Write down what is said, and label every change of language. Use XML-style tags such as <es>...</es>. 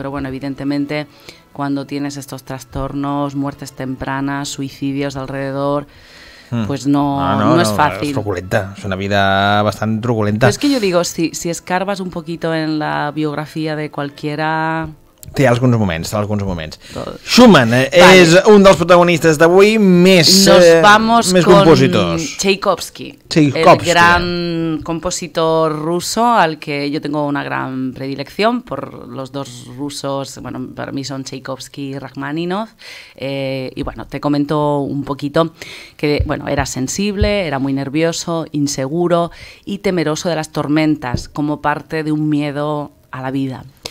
<es>Pero bueno, evidentemente, cuando tienes estos trastornos, muertes tempranas, suicidios alrededor, pues no es fácil. Es truculenta, es una vida bastante truculenta. Pero es que yo digo, si escarbas un poquito en la biografía de cualquiera...</es> <ca>Té alguns moments. Schumann és un dels protagonistes d'avui més compositors.</ca> <es>Tchaikovsky, el gran compositor ruso al que yo tengo una gran predilección por los dos rusos, bueno, para mí son Tchaikovsky y Rachmaninoff, y bueno, te comento un poquito que, bueno, era sensible, era muy nervioso, inseguro y temeroso de las tormentas como parte de un miedo a la vida.</es>